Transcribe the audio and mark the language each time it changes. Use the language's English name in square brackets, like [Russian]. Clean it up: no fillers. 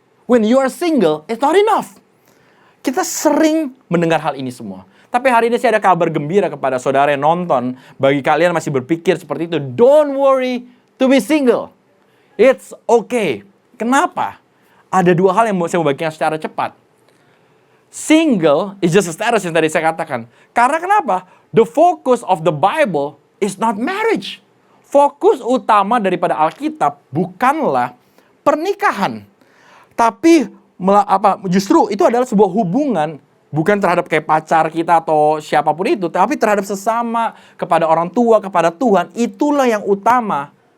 [English] When you are single, it's not enough. [Indonesian] Kita sering mendengar hal ini semua. Tapi hari ini saya ada kabar gembira kepada saudara yang nonton. Bagi kalian masih berpikir seperti itu, [English] don't worry to be single. It's okay. [Indonesian] Kenapa? Ada 2 hal yang mau saya bagikan secara cepat. [English] Single is just a status [Indonesian] yang tadi saya katakan. Karena kenapa? [English] The focus of the Bible is not marriage. [Indonesian] Fokus utama daripada Alkitab bukanlah pernikahan. Tapi justru itu adalah sebuah hubungan. Bukan terhadap kayak pacar kita atau siapapun itu, tapi terhadap sesama, kepada orang tua, kepada Tuhan. Itulah yang utama.